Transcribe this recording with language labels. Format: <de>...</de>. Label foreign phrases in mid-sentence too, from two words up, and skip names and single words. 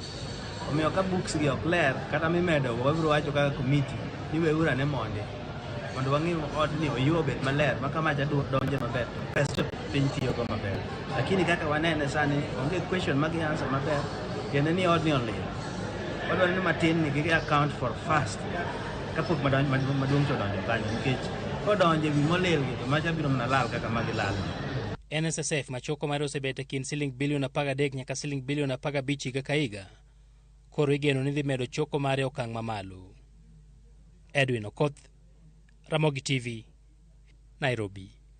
<luo>Omiyo ka books gi ok ler kata mimedo wabiro wacho kaka committee ni weura ne mondo wang'i odni oyuo bet maler maka macha donje maber pesa piny tiyo go maber. Lakini kaka wanene sani onge question magi answer maber kendo ni odni olil. Wadwaro ni matin ni gi</luo> <en>account for fast</en> <luo>kapok maduong' to donjo kanyo nikech kodonje wi molil gi to macha biro mana lal kaka magi lal. NSSF machoko mare osebet e kind Sh1 billion nyaka Sh1 billion higa ka higa koro igeno ni dhi medo choko mare okang' mamalo. Edwin Okoth, Ramogi TV, Nairobi.</luo>